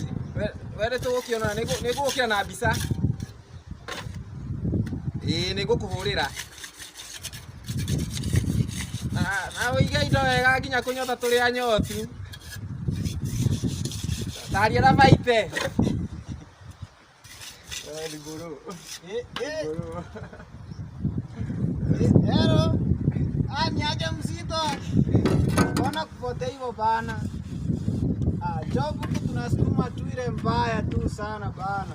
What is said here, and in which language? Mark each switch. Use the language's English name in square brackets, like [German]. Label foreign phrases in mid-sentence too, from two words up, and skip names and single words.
[Kikuyu] We nĩ tũgũkĩona, nĩ ngũgũkĩra na mbica. Nĩ ngũkũhũrĩra. Na ũige indo wega nginya kũnyota tũrĩ anyotu. Taria na maite. [English] Hello. [Swahili] Niaje mzito. Mbona kupotea hivyo bana? Job huku tunasukuma tu ile mbaya tu sana bana.